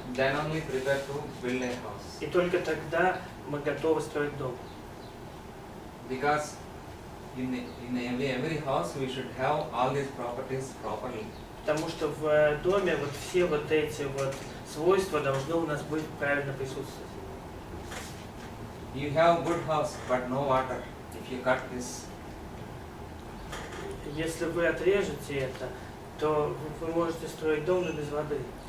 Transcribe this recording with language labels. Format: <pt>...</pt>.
<en>Then only prepare to build a house.</en> <ru>И только тогда мы готовы строить дом.</ru> <en>Because in every house we should have all these properties properly.</en> <ru>Потому что в доме вот все вот эти вот свойства должны у нас быть правильно присутствовать.</ru> <en>You have good house but no water. If you cut this,</en> <ru>Если вы отрежете это, то вы можете строить дом, но без воды.</ru>